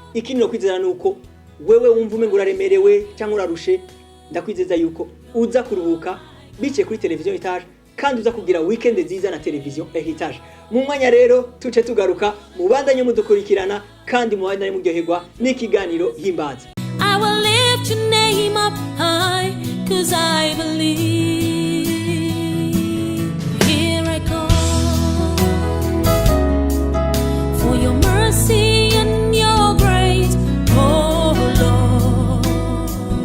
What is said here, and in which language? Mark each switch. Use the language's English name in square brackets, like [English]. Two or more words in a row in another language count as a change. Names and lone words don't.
[Rundi] Ikindi no kwizera nuko wewe wumva umengo uraremerewe canke urarushe, ndakwizeza yuko uza kuruhuka biciye kuri televiziyo Itaje, kandi uza kugira weekend nziza na televiziyo Heritage. Mu mwanya rero, tuce tugaruka, mubandanye mudukurikirana, kandi mubandanye muryoherwa n'ikiganiro Himbaza. [English] I will lift your name up high, 'cause I believe. Here I come for your mercy and your grace, oh Lord.